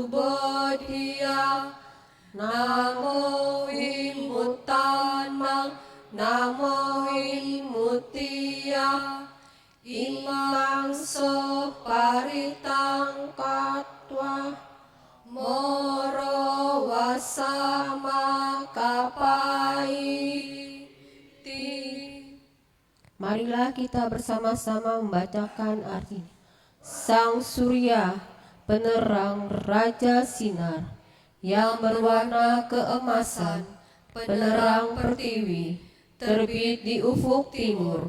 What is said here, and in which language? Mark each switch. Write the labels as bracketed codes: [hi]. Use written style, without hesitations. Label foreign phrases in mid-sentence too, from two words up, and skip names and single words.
[pi] bodhiya namo vimuttanang namo vimuttiya imang so paritang katwa moro wasama kapaiti. [id] Marilah kita bersama-sama membacakan artinya. Sang Surya, penerang Raja Sinar, yang berwarna keemasan, penerang pertiwi, terbit di ufuk timur.